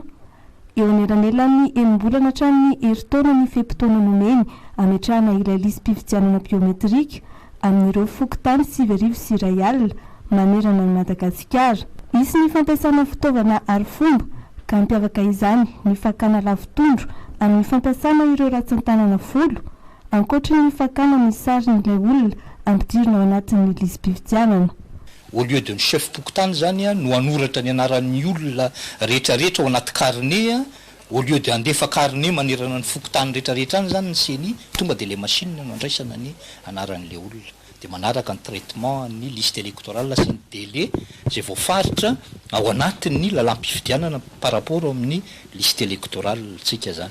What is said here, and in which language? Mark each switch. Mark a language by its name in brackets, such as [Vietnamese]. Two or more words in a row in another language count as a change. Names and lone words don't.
[Malagasy] Eo anelanelany enim-bolana hatramin'ny herintaona ny fehim-potoana nomeny ametrahana ilay lisam-pifidianana biometrika amin'ireo fokontany 7,1 alina manerana ny Madagasikara. Isy ny fampiasana fitaovana arifomba ka mampiavaka izany ny fakana lavitondro amin'ny fampiasana ireo ratsan-tanana folo, ankoatra ny fakana ny sarin'ilay olona ampidirina ao anatin'ny lisam-pifidianana. [French] Au lieu de [Malagasy] ny chef pokotany zany no anoratra ny anaran'ny olona rehetrarehetra ao anaty carnet, [French] au lieu de [Malagasy] andefa carnet manerana ny fokotany rehetrarehetra any zany ny SONI, tonga dia le machine no andraisana ny anaran'le olona. Dia manaraka ny traitement ny [French] liste électorale [Malagasy] sy ny délai zay voafaritra ao anatin'ny lalam-pifidianana [French] par rapport [Malagasy] amin'ny [French] liste électorale [Malagasy] tsika zany.